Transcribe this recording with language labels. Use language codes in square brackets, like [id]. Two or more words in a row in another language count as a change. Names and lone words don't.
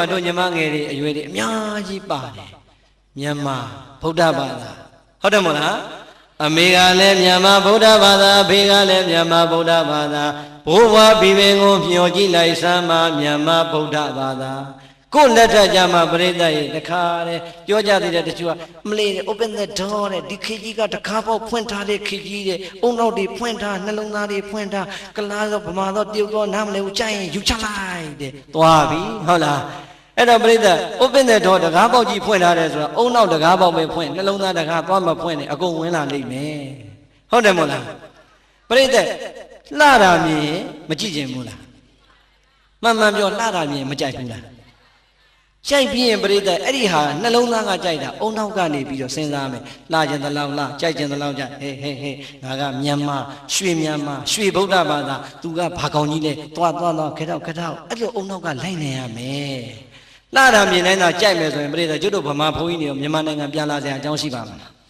[my] တို့ညီမငယ်တွေအရွယ်တွေအများကြီးပါတယ်မြန်မာဗုဒ္ဓဘာသာဟုတ်တယ်မို့လားအမေကလည်းမြန်မာဗုဒ္ဓဘာသာအဖေက လည်းမြန်မာဗုဒ္ဓဘာသာဘိုးဘွားဘီပင်ကိုမျှော်ကြည့်လိုက်စမ်းမှာမြန်မာဗုဒ္ဓဘာသာကိုယ်လက်ထက်ကြမှာပရိသတ်ရေတခါတဲ့ပြောကြသေးတယ်တချို့ကမလေး [en] open the door [my] တဲ့ဒီခေကြီးကတခါပေါက်ဖွင့်ထားတဲ့ခေကြီးတဲ့အုံနောက်တွေဖွင့်ထားနှလုံးသားတွေဖွင့်ထားကလားတော့ဗမာတော့တရုတ်တော့နားမလဲဘူးကြိုက်ရင်ယူချလိုက်တဲ့သွားပြီဟုတ်လားအဲ့တော့ပြိဿ [en] open the door [my] တကားပေါက်ကြီးဖွင့်ထားတယ်ဆိုတာအုံနောက်တကားပေါက်ပဲဖွင့်နှလုံးသားတကားသွားမဖွင့်နဲ့အကုန်ဝင်လာလိမ့်မယ် ဟုတ်တယ်မို့လားပရိသတ်လှတာမြင်မကြည့်ချင်ဘူးလားမှန်မှန်ပြောလှတာမြင်မကြိုက်ဘူးလားကြိုက်ပြီးရင်ပရိသတ်အဲ့ဒီဟာနှလုံးသားကကြိုက်တာအုံနောက်ကနေပြီးတော့စဉ်းစားမယ်လှကျင်သလောက်လှကြိုက်ကျင်သလောက်ကြိုက်ဟေးငါကမြန်မာရွှေမြန်မာရွှေဗုဒ္ဓဘာသာသူကဘာကောင်းကြီးလဲသွားခဲတော့အဲ့လိုအုံနောက်ကလိုက်နေရမယ်လှတာမြင်တိုင်းသာကြိုက်မယ်ဆိုရင်ပရိသတ်ကျွတ်တို့ဗမာဘုန်းကြီးတွေမြန်မာနိုင်ငံပြန်လာစရာအကြောင်းရှိပါမလား